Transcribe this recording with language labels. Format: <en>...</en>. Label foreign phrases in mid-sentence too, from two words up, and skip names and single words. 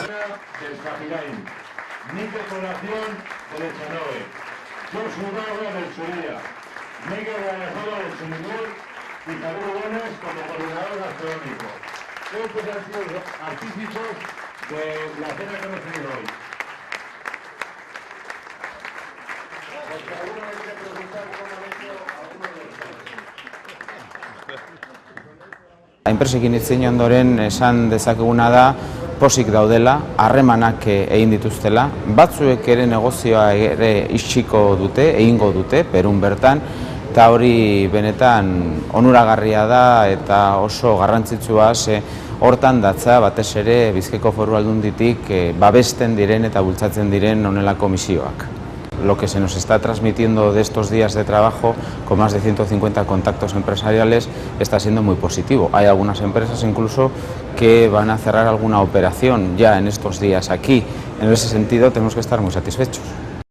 <es>Del Capirain, Níquel Población del Echanoe, Josu Barra del Suría, Miguel Alejandro del Chumigol y Javier Gómez como coordinador gastronómico. Estos han sido los artífices de la cena que hemos tenido hoy.</es> <eu>Enpresekin hitz egin ondoren esan dezakeguna da pozik daudela, harremanak egin dituztela, batzuek ere negozioa ere itxiko dute, egingo dute, Perun bertan, eta hori benetan onuragarria da eta oso garrantzitsua, hortan datza batez ere Bizkaiko Foru Aldunditik babesten diren eta bultzatzen diren honelako misioak.</eu> <es>Lo que se nos está transmitiendo de estos días de trabajo, con más de 150 contactos empresariales, está siendo muy positivo. Hay algunas empresas incluso que van a cerrar alguna operación ya en estos días aquí. En ese sentido tenemos que estar muy satisfechos.</es>